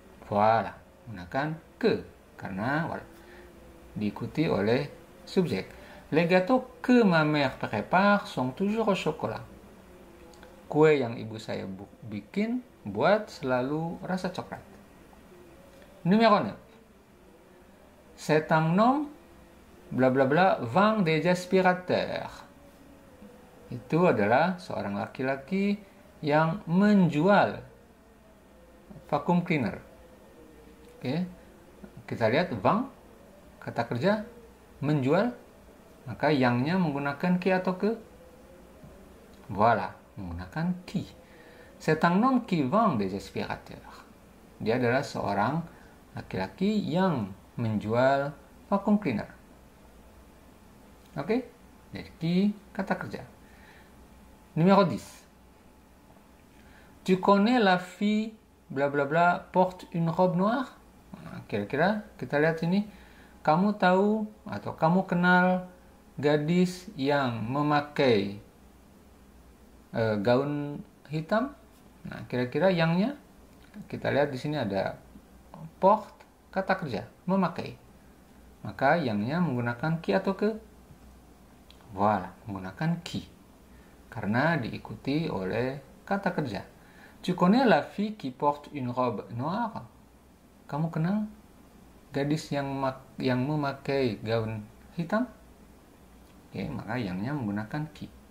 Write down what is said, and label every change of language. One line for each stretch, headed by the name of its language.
Indonesian: Voilà, menggunakan ke karena diikuti oleh subjek.
French: Les gâteaux que ma mère prépare sont toujours au chocolat.
Indonesian: Kue yang ibu saya bikin buat selalu rasa coklat.
French: Numéro 9. C'est un homme bla bla bla vend des aspirateurs.
Indonesian: Itu adalah seorang laki-laki yang menjual vacuum cleaner. Oke. Kita lihat vend, kata kerja menjual, maka yangnya menggunakan ki atau ke? Voilà, menggunakan ki.
French: C'est un homme qui vend des aspirateurs.
Indonesian: Dia adalah seorang laki-laki yang menjual vacuum cleaner. Oke? Jadi ki kata kerja.
French: Numéro 10. Tu connais la fille bla bla bla porte une robe noire?
Indonesian: Nah, kira-kira kita lihat sini. Kamu tahu atau kamu kenal gadis yang memakai gaun hitam? Nah, kira-kira yangnya kita lihat di sini ada porte, kata kerja, memakai. Maka yangnya menggunakan ki atau ke? Voilà, menggunakan ki. Karena diikuti oleh kata kerja.
French: Tu connais la fille qui porte une robe noire?
Indonesian: Kamu kenal gadis yang memakai gaun hitam? Oke, maka yangnya menggunakan ki.